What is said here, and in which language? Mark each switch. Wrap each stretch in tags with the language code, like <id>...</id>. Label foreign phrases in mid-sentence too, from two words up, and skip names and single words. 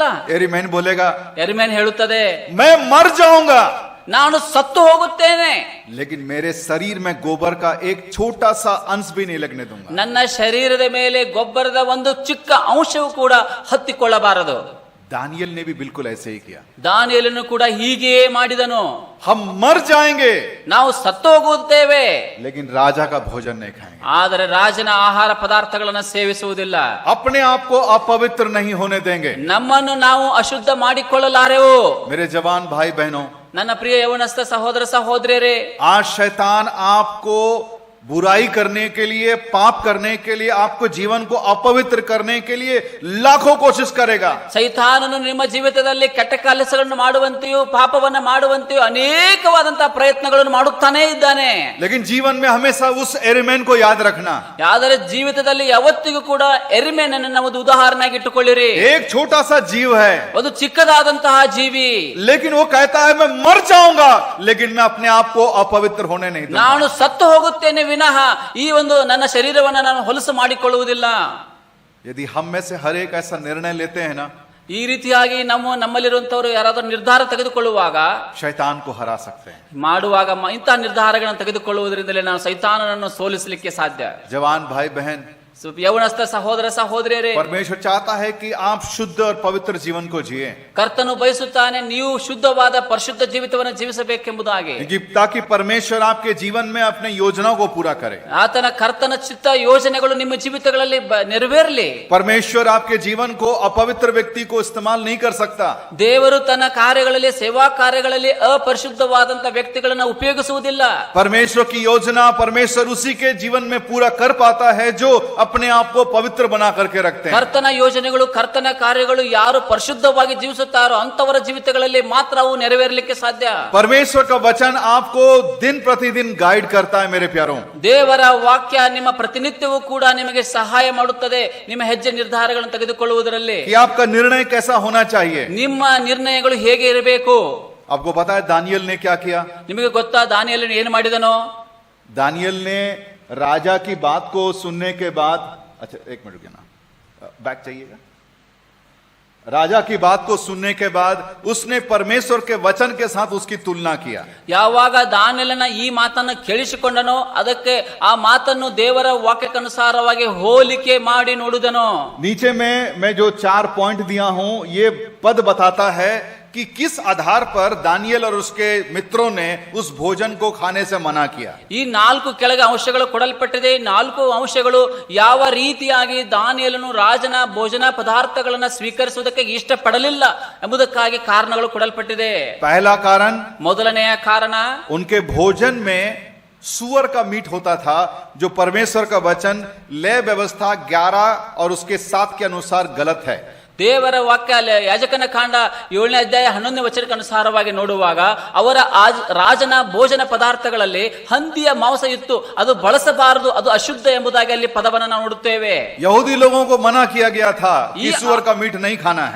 <hi>एरीमेन बोलेगा</hi> <kn>ಎರಿಮೇನ್ ಹೇಳುತ್ತದೆ,</kn> <hi>मैं मर जाऊंगा</hi> <kn>ನಾನು ಸತ್ತು ಹೋಗುತ್ತೇನೆ,</kn> <hi>लेकिन मेरे शरीर में गोबर का एक छोटा सा अंश भी नहीं लगने दूंगा.</hi> <kn>ನನ್ನ ಶರೀರದ ಮೇಲೆ ಗೊಬ್ಬರದ ಒಂದು ಚಿಕ್ಕ ಅಂಶವೂ ಕೂಡ ಹತ್ತಿಕೊಳ್ಳಬಾರದು.</kn> <hi>दानियल ने भी बिल्कुल ऐसे ही किया।</hi> <kn>ದಾನಿಯೇಲನು ಕೂಡ ಹೀಗೆಯೇ ಮಾಡಿದನು.</kn> <hi>हम मर जाएंगे</hi> <kn>ನಾವು ಸತ್ತು ಹೋಗುತ್ತೇವೆ,</kn> <hi>लेकिन राजा का भोजन नहीं खाएंगे,</hi> <kn>ಆದರೆ ರಾಜನ ಆಹಾರ ಪದಾರ್ಥಗಳನ್ನು ಸೇವಿಸುವುದಿಲ್ಲ.</kn> <hi>अपने आप को अपवित्र नहीं होने देंगे।</hi> <kn>ನಮ್ಮನ್ನು ನಾವು ಅಶುದ್ಧ ಮಾಡಿಕೊಳ್ಳಲಾರೆವು.</kn> <hi>मेरे जवान भाई बहनों,</hi> <kn>ನನ್ನ ಪ್ರಿಯ ಯೌವನಸ್ಥ ಸಹೋದರ ಸಹೋದರಿಯರೇ,</kn> <hi>आज शैतान आपको बुराई करने के लिए, पाप करने के लिए, आपको जीवन को अपवित्र करने के लिए लाखों कोशिश करेगा।</hi> <kn>ಸೈತಾನನು ನಿಮ್ಮ ಜೀವಿತದಲ್ಲಿ ಕೆಟ್ಟ ಕೆಲಸಗಳನ್ನು ಮಾಡುವಂತೆಯೂ ಪಾಪವನ್ನು ಮಾಡುವಂತೆಯೂ ಅನೇಕವಾದಂತಹ ಪ್ರಯತ್ನಗಳನ್ನು ಮಾಡುತ್ತಾನೇ ಇದ್ದಾನೆ.</kn> <hi>लेकिन जीवन में हमेशा उस एरिमेन को याद रखना।</hi> <kn>ಆದರೆ ಜೀವಿತದಲ್ಲಿ ಯಾವತ್ತಿಗೂ ಕೂಡ ಎರಿಮೇನನ್ನು ನಾವು ಉದಾಹರಣೆಯಾಗಿ ಇಟ್ಟುಕೊಳ್ಳಿರಿ.</kn> <hi>एक छोटा सा जीव है,</hi> <kn>ಅದು ಚಿಕ್ಕದಾದಂತಹ ಜೀವಿ,</kn> <hi>लेकिन वो कहता है मैं मर जाऊंगा, लेकिन मैं अपने आप को अपवित्र होने नहीं दूंगा।</hi> <kn>ನಾನು ಸತ್ತು ಹೋಗುತ್ತೇನೆ ವಿನಃ ಈ ಒಂದು ನನ್ನ ಶರೀರವನ್ನು ನಾನು ಹೊಲಸು ಮಾಡಿಕೊಳ್ಳುವುದಿಲ್ಲ.</kn> <hi>यदि हम में से हर एक ऐसा निर्णय लेते हैं ना,</hi> <kn>ಈ ರೀತಿಯಾಗಿ ನಮ್ಮಲ್ಲಿರುವಂತವರು ಯಾರಾದರೂ ನಿರ್ಧಾರ ತೆಗೆದುಕೊಳ್ಳುವಾಗ,</kn> <hi>शैतान को हरा सकते हैं।</hi> <kn>ಮಾಡುವಾಗ ಇಂತಹ ನಿರ್ಧಾರಗಳನ್ನು ತೆಗೆದುಕೊಳ್ಳುವುದರಿಂದಲೇ ನಾವು ಸೈತಾನನನ್ನು ಸೋಲಿಸಲಿಕ್ಕೆ ಸಾಧ್ಯ.</kn> <hi>जवान भाई बहन,</hi> <kn>ಯೌವನಸ್ಥ ಸಹೋದರ ಸಹೋದರಿಯರೇ,</kn> <hi>परमेश्वर चाहता है कि आप शुद्ध और पवित्र जीवन को जिए,</hi> <kn>ಕರ್ತನು ಬಯಸುತ್ತಾನೆ ನೀವು ಶುದ್ಧವಾದ ಪರಿಶುದ್ಧ ಜೀವಿತವನ್ನು ಜೀವಿಸಬೇಕೆಂಬುದಾಗಿ,</kn> <hi>ताकि परमेश्वर आपके जीवन में अपने योजनाओं को पूरा करे।</hi> <kn>ಆತನ ಕರ್ತನ ಚಿತ್ತ ಯೋಜನೆಗಳು ನಿಮ್ಮ ಜೀವಿತಗಳಲ್ಲಿ ನೆರವೇರಲಿ.</kn> <hi>परमेश्वर आपके जीवन को अपवित्र व्यक्ति को इस्तेमाल नहीं कर सकता।</hi> <kn>ದೇವರು ತನ್ನ ಕಾರ್ಯಗಳಲ್ಲಿ, ಸೇವಾ ಕಾರ್ಯಗಳಲ್ಲಿ ಅಪರಿಶುದ್ಧವಾದಂತ ವ್ಯಕ್ತಿಗಳನ್ನು ಉಪಯೋಗಿಸುವುದಿಲ್ಲ.</kn> <hi>परमेश्वर की योजना परमेश्वर उसी के जीवन में पूरा कर पाता है जो अपने आप को पवित्र बना करके रखते हैं।</hi> <kn>ಕರ್ತನ ಯೋಜನೆಗಳು, ಕರ್ತನ ಕಾರ್ಯಗಳು ಯಾರು ಪರಿಶುದ್ಧವಾಗಿ ಜೀವಿಸುತ್ತಾರೋ ಅಂತವರ ಜೀವಿತಗಳಲ್ಲಿ ಮಾತ್ರ ಅವು ನೆರವೇರಲಿಕ್ಕೆ ಸಾಧ್ಯ.</kn> <hi>परमेश्वर का वचन आपको दिन प्रतिदिन गाइड करता है मेरे प्यारों।</hi> <kn>ದೇವರ ವಾಕ್ಯ ನಿಮ್ಮ ಪ್ರತಿನಿತ್ಯವೂ ಕೂಡ ನಿಮಗೆ ಸಹಾಯ ಮಾಡುತ್ತದೆ ನಿಮ್ಮ ಹೆಜ್ಜೆ ನಿರ್ಧಾರಗಳನ್ನು ತೆಗೆದುಕೊಳ್ಳುವುದರಲ್ಲಿ.</kn> <hi>कि आपका निर्णय कैसा होना चाहिए।</hi> <kn>ನಿಮ್ಮ ನಿರ್ಣಯಗಳು ಹೇಗೆ ಇರಬೇಕು.</kn> <hi>आपको पता है दानियल ने क्या किया?</hi> <kn>ನಿಮಗೆ ಗೊತ್ತಾ ದಾನಿಯೇಲನು ಏನು ಮಾಡಿದನೋ?</kn> <hi>दानियल ने राजा की बात को सुनने के बाद, अच्छा एक मिनट रुकिए ना, बैक चाहिएगा। राजा की बात को सुनने के बाद उसने परमेश्वर के वचन के साथ उसकी तुलना किया।</hi> <kn>ಯಾವಾಗ ದಾನಿಯೇಲನ ಈ ಮಾತನ್ನು ಕೇಳಿಸಿಕೊಂಡನೋ ಅದಕ್ಕೆ ಆ ಮಾತನ್ನು ದೇವರ ವಾಕ್ಯಕ್ಕನುಸಾರವಾಗಿ ಹೋಲಿಕೆ ಮಾಡಿ ನೋಡಿದನೋ.</kn> <hi>नीचे में मैं जो 4 पॉइंट दिया हूं, ये पद बताता है कि किस आधार पर दानियल और उसके मित्रों ने उस भोजन को खाने से मना किया।</hi> <kn>ಈ 4 ಕೆಳಗೆ ಅಂಶಗಳು ಕೊಡಲ್ಪಟ್ಟಿದೆ. 4 ಅಂಶಗಳು ಯಾವ ರೀತಿಯಾಗಿ ದಾನಿಯೇಲನು ರಾಜನ ಭೋಜನ ಪದಾರ್ಥಗಳನ್ನು ಸ್ವೀಕರಿಸುವುದಕ್ಕೆ ಇಷ್ಟಪಡಲಿಲ್ಲ ಎಂಬುದಕ್ಕಾಗಿ ಕಾರಣಗಳು ಕೊಡಲ್ಪಟ್ಟಿದೆ.</kn> <hi>पहला कारण,</hi> <kn>ಮೊದಲನೆಯ ಕಾರಣ,</kn> <hi>उनके भोजन में सुअर का मीट होता था, जो परमेश्वर का वचन लय व्यवस्था 11 और उसके 7 के अनुसार गलत है।</hi> <kn>ದೇವರ ವಾಕ್ಯ ಯಾಜಕನ ಕಾಂಡ 7ನೇ ಅಧ್ಯಾಯ 11ನೇ ವಚನಕ್ಕೆ ಅನುಸಾರವಾಗಿ ನೋಡುವಾಗ ಅವರ ರಾಜನ ಭೋಜನ ಪದಾರ್ಥಗಳಲ್ಲಿ ಹಂದಿಯ ಮಾಂಸ ಇತ್ತು, ಅದು ಬಳಸಬಾರದು, ಅದು ಅಶುದ್ಧ ಎಂಬುದಾಗಿ ಅಲ್ಲಿ ಪದವನ್ನು ನಾವು ನೋಡುತ್ತೇವೆ.</kn> <hi>यहूदी लोगों को मना किया गया था कि सुअर का मीट नहीं खाना है।</hi>